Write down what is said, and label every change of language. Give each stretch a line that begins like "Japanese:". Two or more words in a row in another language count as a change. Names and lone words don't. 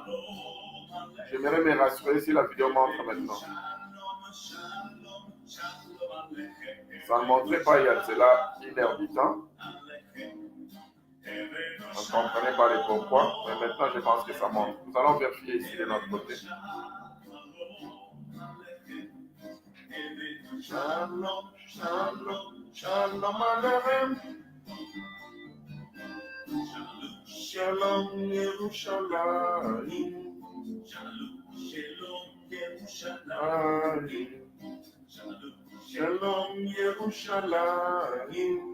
French: J'aimerais me rassurer si la vidéo montre maintenant. Ça ne montrait pas il y a cela 1 heure du temps. On ne comprenait pas les pourquoi, mais maintenant je pense que ça montre. Nous allons vérifier ici de notre côté.
Hebrew: שלום, שלום, שלום עליכם. שלום ירושלים. שלום ירושלים.